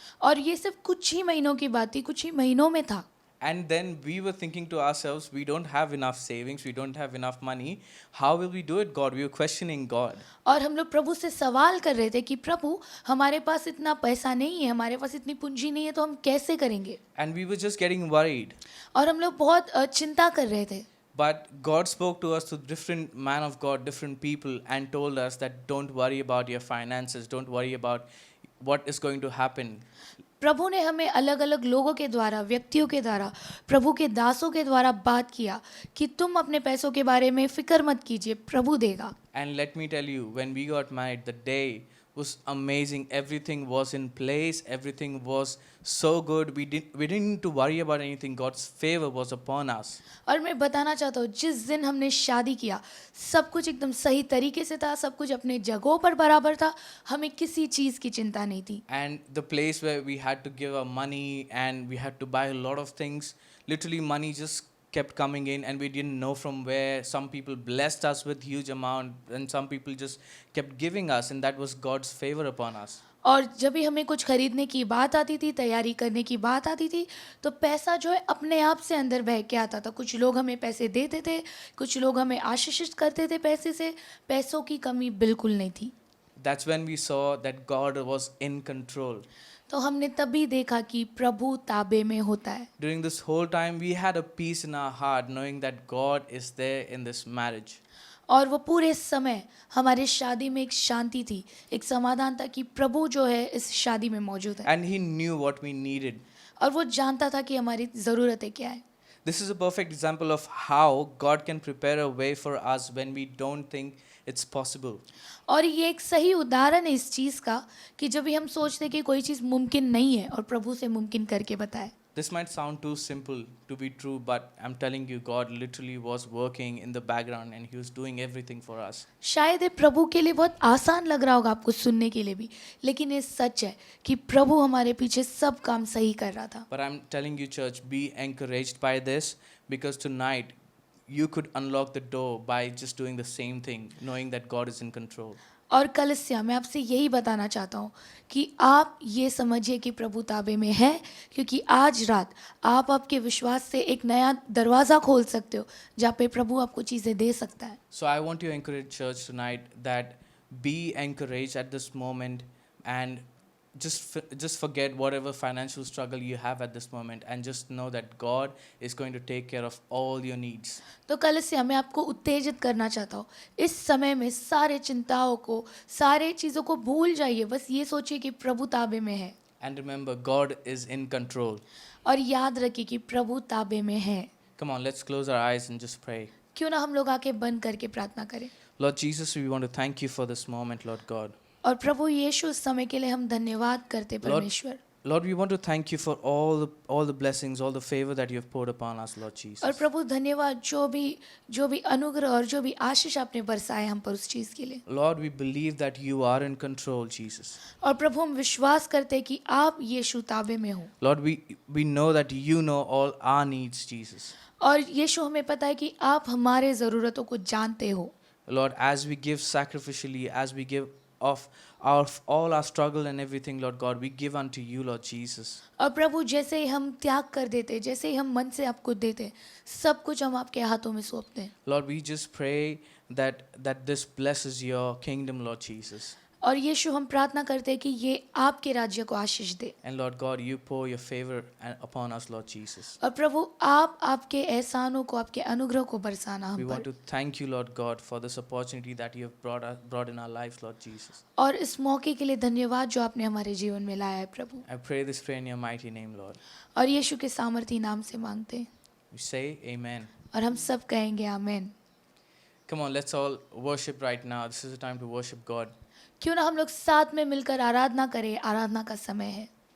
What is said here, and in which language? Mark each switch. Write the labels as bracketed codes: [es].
[hi] और ये सिर्फ कुछ ही महीनों की बात थी, कुछ ही महीनों में था। [en] And then we were thinking to ourselves, we don't have enough savings, we don't have enough money. How will we do it, God? We were questioning God. [hi] और हम लोग प्रभु से सवाल कर रहे थे कि प्रभु हमारे पास इतना पैसा नहीं है, हमारे पास इतनी पूंजी नहीं है, तो हम कैसे करेंगे। [en] And we were just getting worried. [hi] और हम लोग बहुत चिंता कर रहे थे। [en] But God spoke to us through different man of God, different people, and told us that don't worry about your finances, don't worry about what is going to happen. [hi] प्रभु ने हमें अलग अलग लोगों के द्वारा, व्यक्तियों के द्वारा, प्रभु के दासों के द्वारा बात किया कि तुम अपने पैसों के बारे में फिक्र मत कीजिए, प्रभु देगा। [en] And let me tell you, when we got married, the day was amazing. Everything was in place. Everything was so good. We didn't need to worry about anything. God's favor was upon us. [hi] और मैं बताना चाहता हूँ, जिस दिन हमने शादी किया सब कुछ एकदम सही तरीके से था, सब कुछ अपने जगहों पर बराबर था, हमें किसी चीज़ की चिंता नहीं थी। [en] And the place where we had to give our money and we had to buy a lot of things, literally money just kept coming in, and we didn't know from where. Some people blessed us with huge amount, and some people just kept giving us, and that was God's favor upon us. [hi] और जब भी हमें कुछ खरीदने की बात आती थी, तैयारी करने की बात आती थी, तो पैसा जो है अपने आप से अंदर बह के आता था। कुछ लोग हमें पैसे देते थे, कुछ लोग हमें आशीषित करते थे पैसे से। पैसों की कमी बिल्कुल नहीं थी। [en] That's when we saw that God was in control. [hi] तो हमने तभी देखा कि प्रभु ताबे में होता है। [en] During this whole time, we had a peace in our heart, knowing that God is there in this marriage. [hi] और वो पूरे समय हमारे शादी में एक शांति थी, एक समाधान था कि प्रभु जो है इस शादी में मौजूद है। [en] And He knew what we needed. [hi] और वो जानता था कि हमारी ज़रूरतें क्या है। [en] This is a perfect example of how God can prepare a way for us when we don't think it's possible. [hi] और ये एक सही उदाहरण है इस चीज़ का कि जब भी हम सोचते हैं कि कोई चीज़ मुमकिन नहीं है और प्रभु से मुमकिन करके बताए। [en] This might sound too simple to be true, but I'm telling you, God literally was working in the background and He was doing everything for us. [hi] शायद ये प्रभु के लिए बहुत आसान लग रहा होगा आपको सुनने के लिए भी, लेकिन ये सच है कि प्रभु हमारे पीछे सब काम सही कर रहा था। [en] But I'm telling you, church, be encouraged by this, because tonight you could unlock the door by just doing the same thing, knowing that God is in control. [hi] और कलिसिया, मैं आपसे यही बताना चाहता हूँ कि आप ये समझिए कि प्रभु ताबे में है, क्योंकि आज रात आप आपके विश्वास से एक नया दरवाज़ा खोल सकते हो जहाँ पे प्रभु आपको चीज़ें दे सकता है। [en] So I want to encourage church tonight that be encouraged at this moment, and just forget whatever financial struggle you have at this moment, and just know that God is going to take care of all your needs. [hi] तो कलिसिया, मैं आपको उत्तेजित करना चाहता हूँ, इस समय में सारे चिंताओं को, सारे चीज़ों को भूल जाइए, बस ये सोचिए कि प्रभु ताबे में है। [en] And remember, God is in control. [hi] और याद रखिए कि प्रभु ताबे में है। [en] Come on, let's close our eyes and just pray. [hi] क्यों ना हम लोग आके बंद करके प्रार्थना करें। [en] Lord Jesus, we want to thank you for this moment, Lord God. [hi] और प्रभु यीशु, इस समय के लिए हम धन्यवाद करते परमेश्वर। [en] Lord, we want to thank you for all the blessings, all the favor that you have poured upon us, Lord Jesus. [hi] और प्रभु धन्यवाद, जो भी अनुग्रह और जो भी आशीष आपने बरसाए हम पर उस चीज़ के लिए। [en] Lord, we believe that you are in control, Jesus. [hi] और प्रभु, हम विश्वास करते हैं कि आप यीशु ताबे में हो। [en] Lord, we know that you know all our needs, Jesus. [hi] और यीशु, हमें पता है कि आप हमारे ज़रूरतों को जानते हो। [en] Lord, as we give sacrificially, as we give of all our struggle and everything, Lord God, we give unto you, Lord Jesus. [hi] और प्रभु, जैसे ही हम त्याग कर देते, जैसे ही हम मन से आपको देते, सब कुछ हम आपके हाथों में सौंपते हैं। [en] Lord, we just pray that this blesses your kingdom, Lord Jesus. [hi] और यीशु, हम प्रार्थना करते हैं कि ये आपके राज्य को आशीष दे। [en] And Lord God, you pour your favor upon us, Lord Jesus. [hi] और प्रभु, आप आपके एहसानों को, आपके अनुग्रह को बरसाना [en] We [hi] हम [en] want [hi] पर। [en] to thank you, Lord God, for this opportunity that you have brought in our lives, Lord Jesus. [hi] और इस मौके के लिए धन्यवाद जो आपने हमारे जीवन में लाया है प्रभु। [en] I pray this prayer in your mighty name, Lord. [hi] और यीशु के सामर्थी नाम से मांगते हैं [en] We say amen. [hi] और हम सब कहेंगे आमीन। [en] Come on, let's all worship right now. This is the time to worship God. [hi] क्यों ना हम लोग साथ में मिलकर आराधना करें, आराधना का समय है।